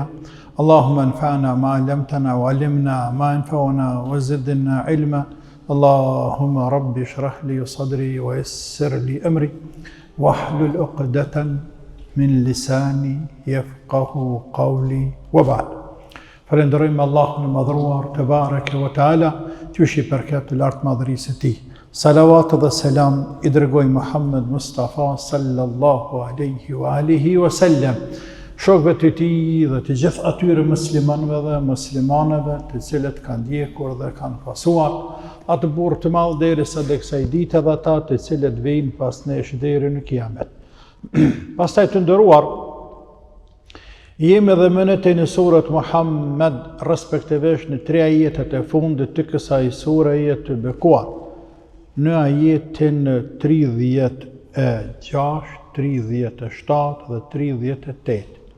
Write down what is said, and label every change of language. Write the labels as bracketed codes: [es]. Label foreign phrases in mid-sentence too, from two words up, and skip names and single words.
[ar] اللهم انفعنا ما علمتنا وعلمنا ما ينفعنا وزدنا علما. اللهم رب اشرح لي صدري ويسر لي أمري واحلل عقدة من لساني يفقه قولي وبعد. [sq] Falenderojmë Allahun e madhruar [ar] تبارك وتعالى, [sq] qysh I përket të lartë madhërisë së tij. Salavat dhe selam I dërgoj Muhammed Mustafa [ar] صلى الله عليه وعلى آله وسلم, [sq] shokëve të tij dhe të gjithë atyre muslimanëve dhe muslimaneve të cilët kanë ndjekur dhe kanë pasuar atë burr të madh derisa dhe kësaj dite dhe ata të cilët vijnë pas nesh deri në kiamet. Pastaj të nderuar, jemi edhe mënete në surat Muhammed, respektivisht në 3 ajetet e fundit të kësaj sureje të bekuar, në ajetin 36, 37 dhe 38.